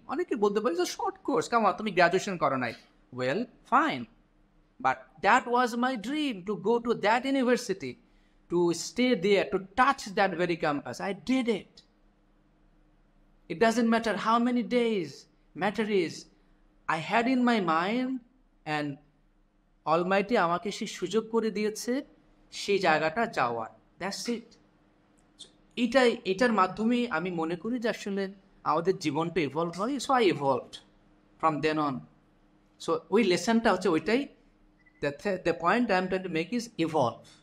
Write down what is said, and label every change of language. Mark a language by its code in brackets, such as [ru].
[bn] অনেকে বলতে পারে যে শর্ট কোর্স, কামা তুমি গ্র্যাজুয়েশন করো নাই। [en] Well, fine, but that was my dream, to go to that university, to stay there, to touch that very campus. I did it. It doesn't matter how many days. Matter is I had in my mind, and Almighty [bn] আমাকে সেই সুযোগ করে দিয়েছে সেই জায়গাটা যাওয়ার। [en] That's it. [bn] এটার মাধ্যমে আমি মনে করি যে আসলে আমাদের জীবনটা ইভলভ হয়। [en] So I evolved from then on. [bn] So ওই লেসনটা হচ্ছে ওইটাই, [en] The point I am trying to make is evolve.